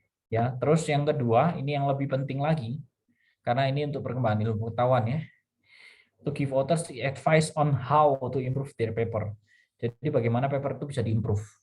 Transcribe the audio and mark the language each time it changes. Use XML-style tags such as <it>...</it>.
<id>Ya, terus yang kedua ini yang lebih penting lagi karena ini untuk perkembangan ilmu pengetahuan ya.</id> <en>To give authors the advice on how to improve their paper.</en> <id>Jadi bagaimana paper itu bisa diimprove.</id>